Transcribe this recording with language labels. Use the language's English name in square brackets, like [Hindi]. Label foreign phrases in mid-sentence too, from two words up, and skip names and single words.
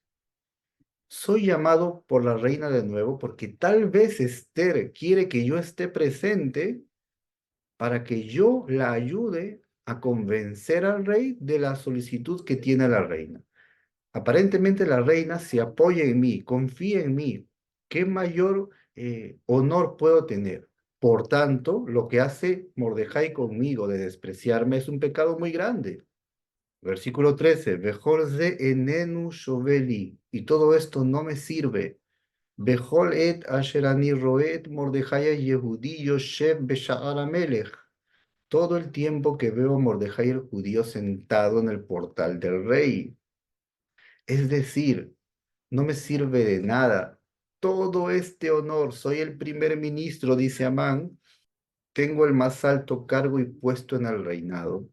[Spanish] Soy llamado por la reina de nuevo porque tal vez Esther quiere que yo esté presente para que yo la ayude a convencer al rey de la solicitud que tiene la reina. Aparentemente la reina se apoya en mí, confía en mí. ¿Qué mayor honor puedo tener? Por tanto, lo que hace Mordejai conmigo de despreciarme es un pecado muy grande. Versículo 13, [Hebrew] וכל זה איננו שוה לי, [Spanish] y todo esto no me sirve. [Hebrew] בכל עת אשר אני ראה את מרדכי היהודי יושב בשער המלך. [Spanish] Todo el tiempo que veo a Mordejai el judío sentado en el portal del rey. Es decir, no me sirve de nada. Todo este honor, soy el primer ministro, dice Amán, tengo el más alto cargo y puesto en el reinado.